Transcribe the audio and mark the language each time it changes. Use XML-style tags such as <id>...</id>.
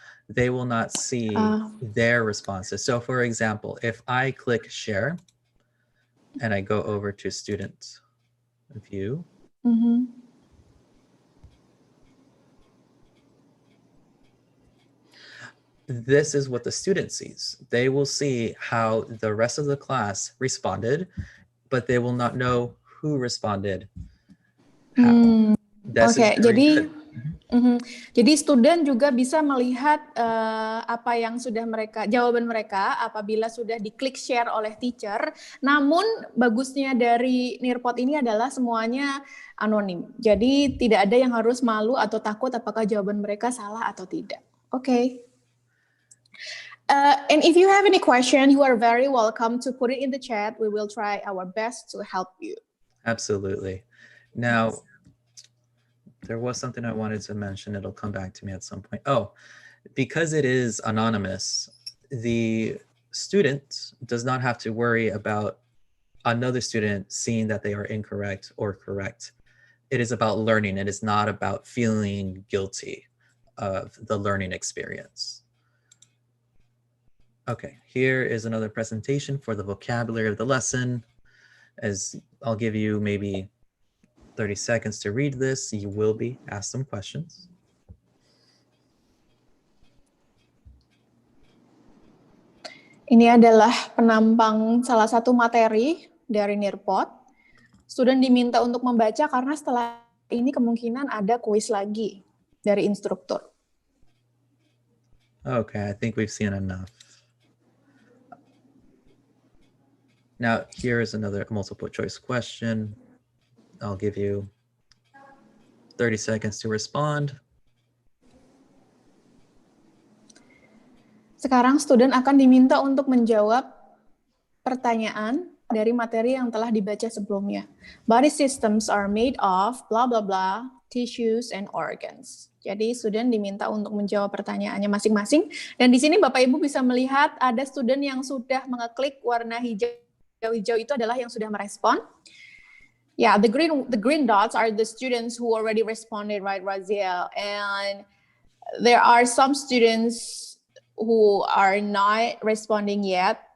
<en>They will not see their responses. So for example, if I click share and I go over to student view, this is what the student sees. They will see how the rest of the class responded but they will not know who responded how. This</en> <id>Oke,</id> <en>is very</en> <id>jadi</id> <en>good.</en> <id>jadi student juga bisa melihat apa yang sudah jawaban mereka apabila sudah diklik share oleh teacher. Namun bagusnya dari Nearpod ini adalah semuanya anonim. Jadi tidak ada yang harus malu atau takut apakah jawaban mereka salah atau tidak. Oke.</id> <en>And if you have any question, you are very welcome to put it in the chat. We will try our best to help you. Absolutely. Now, there was something I wanted to mention. It'll come back to me at some point. Oh, because it is anonymous, the student does not have to worry about another student seeing that they are incorrect or correct. It is about learning. It is not about feeling guilty of the learning experience. Okay, here is another presentation for the vocabulary of the lesson. As I'll give you maybe 30 seconds to read this, you will be asked some questions.</en> <id>Ini adalah penampang salah satu materi dari Nearpod. Student diminta untuk membaca karena setelah ini kemungkinan ada kuis lagi dari instruktur.</id> <en>Okay, I think we've seen enough. Now, here is another multiple choice question. I'll give you 30 seconds to respond.</en> <id>Sekarang student akan diminta untuk menjawab pertanyaan dari materi yang telah dibaca sebelumnya.</id> <en>Body systems are made of blah blah blah, tissues and organs.</en> <id>Jadi student diminta untuk menjawab pertanyaannya masing-masing. Dan di sini Bapak Ibu bisa melihat ada student yang sudah mengeklik warna hijau itu adalah yang sudah merespon.</id> <en>Yeah, the green dots are the students who already responded, right, Raziel? And there are some students who are not responding yet.</en>